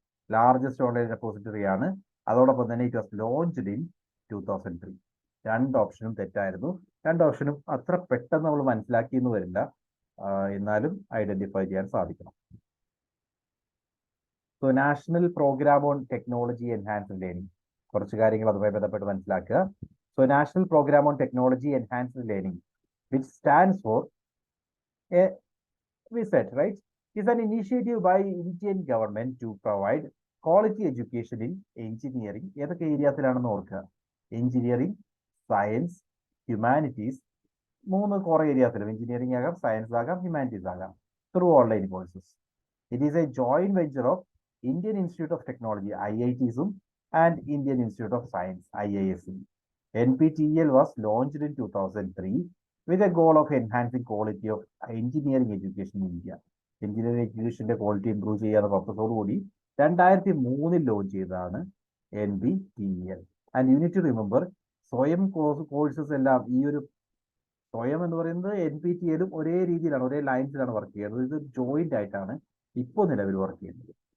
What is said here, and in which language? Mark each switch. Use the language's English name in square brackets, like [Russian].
[Malayalam] Largest online repository ആണ്. അതോടൊപ്പം തന്നെ [English] It was launched in 2003. [Malayalam] രണ്ട് ഓപ്ഷനും തെറ്റായിരുന്നു. രണ്ട് ഓപ്ഷനും അത്ര പെട്ടെന്ന് നമ്മൾ മനസ്സിലാക്കിയെന്ന് വരില്ല, എന്നാലും ഐഡന്റിഫൈ ചെയ്യാൻ സാധിക്കണം. So national programme on technology enhanced learning, കുറച്ച് കാര്യങ്ങൾ അതുമായി ബന്ധപ്പെട്ട് മനസ്സിലാക്കുക. [English] So national programme on technology enhanced learning, which stands for VSET, right, is an initiative by Indian government to provide quality education in engineering. [Malayalam] ഏതൊക്കെ ഏരിയത്തിലാണെന്ന് ഓർക്കുക. Engineering, science, humanities, 3 core ഏരിയത്തിലും. Engineering ആകാം, science ആകാം, humanities ആകാം, [English] Through online courses. It is a joint venture of Indian institute of technology IITസും and Indian institute of science IISc. NPTEL was launched in 2003 with a goal of enhancing quality of engineering education in India. [Malayalam] Engineering എഡ്യൂക്കേഷന്റെ quality improve ചെയ്യാത്ത പർപ്പസോടുകൂടി 2003 launch ചെയ്തതാണ് NPTEL. [English] and you need to remember, [Malayalam] സ്വയം courses എല്ലാം ഈ ഒരു സ്വയം എന്ന് പറയുന്നത് NPTELും ഒരേ രീതിയിലാണ്, ഒരേ ലൈൻസിലാണ് വർക്ക് ചെയ്യുന്നത്. ഇത് ജോയിന്റ് ആയിട്ടാണ് ഇപ്പോൾ നിലവിൽ വർക്ക് ചെയ്യുന്നത്.